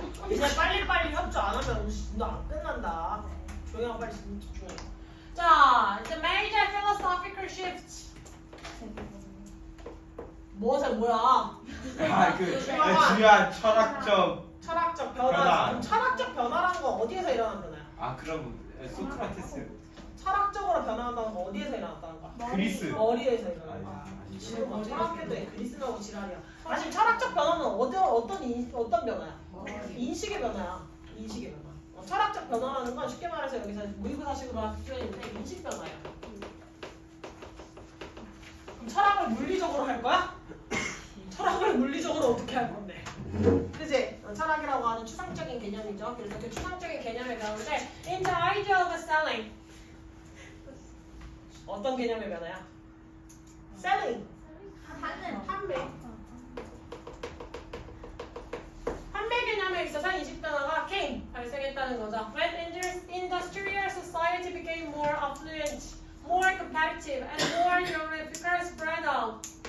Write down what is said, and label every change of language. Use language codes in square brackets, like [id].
[ko] 이제 빨리빨리 협조 안 하면 너 안 끝난다. 조용히 하고 빨리 집중해. 자, 이제 [en] major philosophical shift. [ko] 뭐세 뭐야? 아그 중요한 철학적 철학적 변화. 변화. 철학적 변화라는 건 어디에서 일어난 변화야? 아 그럼 소크라테스 철학적으로 변화한다는 건 어디에서 일어났다는 거야? 그리스 어디에서 일어난 거야? 지금 뭐 철학계도에 그리스 나오고 지랄이야. 사실 철학적 변화는 어떤 변화야? 인식의 변화야. 인식의 변화. 철학적 변화라는 건 쉽게 말해서 여기서 모의고사식으로 할 표현인데 인식 변화야. 그럼 철학을 물리적으로 할 거야? 철학을 물리적으로 어떻게 할 건데? 그지? 철학이라고 하는 추상적인 개념이죠. 그래서 그 추상적인 개념의 가운데 [en] in the idea of selling [ko] 어떤 개념의 변화야? selling 판매 개념에 있어서 인식 변화가 발생했다는 거죠. [en] When industrial society became more affluent, more competitive, and more geographical spread out.